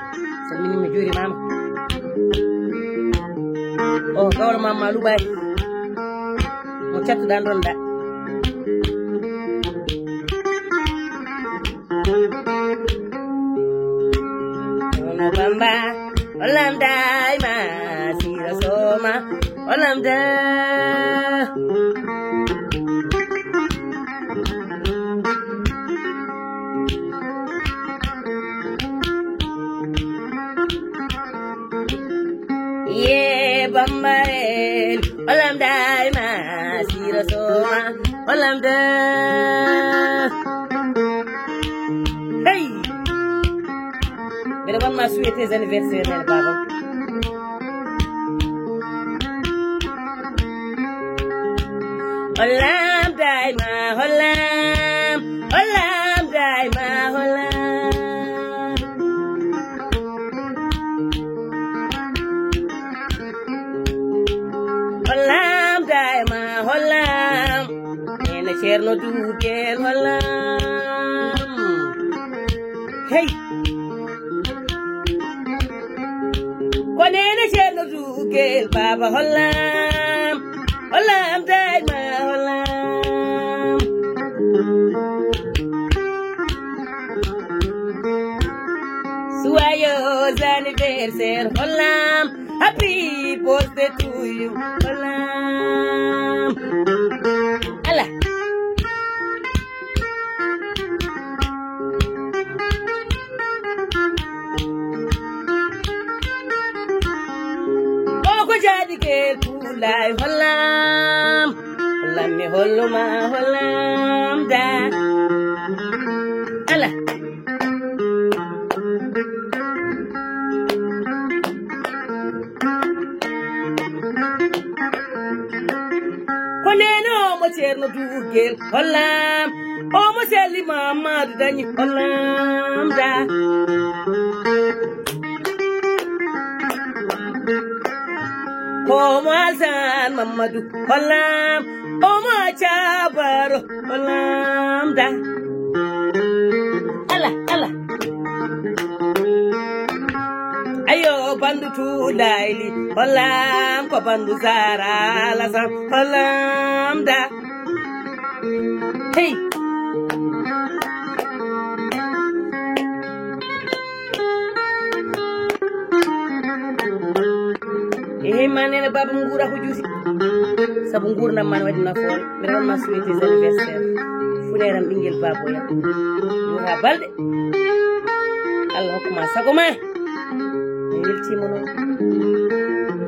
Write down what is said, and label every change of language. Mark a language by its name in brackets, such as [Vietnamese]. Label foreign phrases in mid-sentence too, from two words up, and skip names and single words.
[Fula] Salminima juurimama. Oh, gawlo mamma Luɓay. Mo cattuɗa donɗa. Ono Bamba, olam dayma, sira soma, olam da. Yeah, Bambarel, olam dayma, sira soma, olam da. Hey! [French] Mais on m'a souhaité tes anniversaires, pardon. [Fula] Olam dayma, olam dayma, olam. Olam dayma, olam. Nene ceerno Duguel, olam. Hey! Konene ceerno Duguel baba olam. Olam dayma, olam. [French] Joyeux anniversaire, olam. [English] Happy birthday to you, olam. [Fula] Allah. Oko jadi ke kulai olam. Olam me holuma olam da. Allah. Koneno mo ceerno Duguel olam. O mo selli Mamadou dañi olam da. Omo Alsan Mamadou olam. Omo Cabaro olam da. Allah, Allah. Ayo bandu tulayli olam ko bandu Zara Lasan olam da. Hey. Manene baba ngura ko juusi sabu ngurna man wadi nafoore mi ron ma [French] souhaité anniversaire [Fula] funeram ɓinguel baboya ha balde Allah hokkuma sago ma mi weltima noon